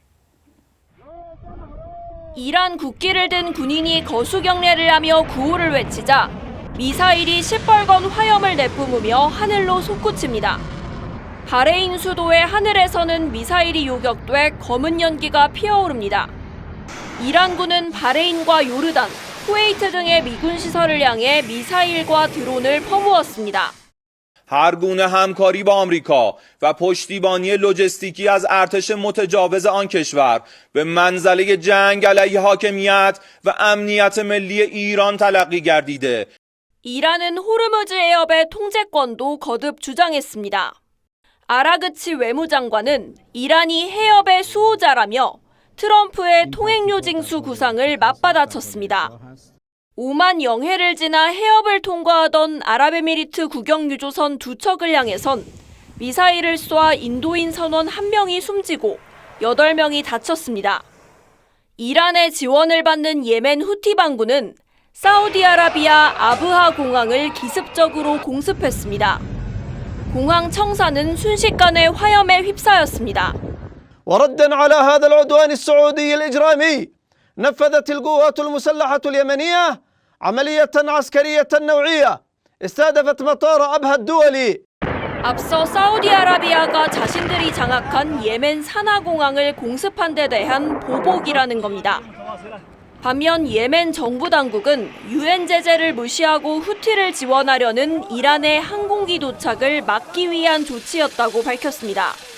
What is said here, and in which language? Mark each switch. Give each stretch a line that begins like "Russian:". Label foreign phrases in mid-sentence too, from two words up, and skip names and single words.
Korean: 이란 국기를 든 군인이 거수경례를 하며 구호를 외치자 미사일이 시뻘건 화염을 내뿜으며 하늘로 솟구칩니다. 바레인 수도의 하늘에서는 미사일이 요격돼 검은 연기가 피어오릅니다. 이란군은 바레인과 요르단, 쿠웨이트 등의 미군 시설을 향해 미사일과 드론을 퍼부었습니다.
Persian: هر گونه همکاری با آمریکا و پشتیبانی لوجستیکی از ارتش متجاوز آن کشور به منزله جنگ علیه حاکمیت و امنیت ملی ایران تلقی گردیده.
Korean: 이란은 호르무즈 해협의 통제권도 거듭 주장했습니다. 아라그치 외무장관은 이란이 해협의 수호자라며 트럼프의 통행료 징수 구상을 맞받아쳤습니다. 오만 영해를 지나 해협을 통과하던 아랍에미리트 국영 유조선 2척을 향해선 미사일을 쏘아 인도인 선원 1명이 숨지고 8명이 다쳤습니다. 이란의 지원을 받는 예멘 후티 반군은 사우디아라비아 아브하 공항을 기습적으로 공습했습니다. 공항 청사는 순식간에 화염에 휩싸였습니다.
Arabic: وردا على هذا العدوان السعودي الإجرامي نفذت القوات المسلحة اليمنية عملية عسكرية نوعية استهدفت مطار أبها الدولي.
Korean: 앞서 사우디아라비아가 자신들이 장악한 예멘 사나 공항을 공습한 데 대한 보복이라는 겁니다. 반면 예멘 정부 당국은 유엔 제재를 무시하고 후티를 지원하려는 이란의 항공기 도착을 막기 위한 조치였다고 밝혔습니다.